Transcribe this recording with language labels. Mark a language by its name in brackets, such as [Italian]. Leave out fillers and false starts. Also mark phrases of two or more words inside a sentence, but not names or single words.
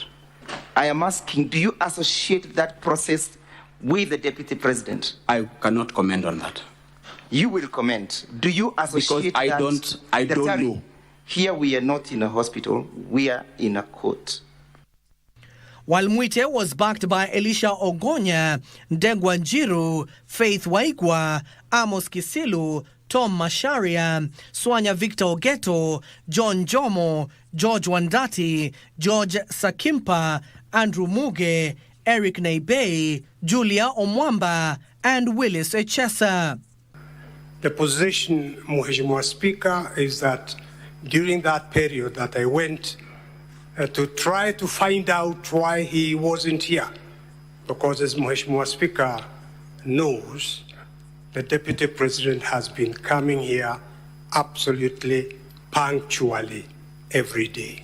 [English] I am asking, do you associate that process with the Deputy President? I cannot comment on that. You will comment. Do you associate because that? I don't know. Here we are not in a hospital, we are in a court. While Muite was backed by Elisha Ogonya, Ndegwa Njiru, Faith Waigwa, Amos Kisilu, Tom Masharia, Swanya Victor Ogeto, John Jomo, George Wandati, George Sakimpa, Andrew Muge, Eric Neibei, Julia Omwamba, and Willis Echesa. The position, Mheshimiwa Speaker, is that during that period that I went to try to find out why he wasn't here, because as Mheshimiwa Speaker knows, the Deputy President has been coming here absolutely punctually every day.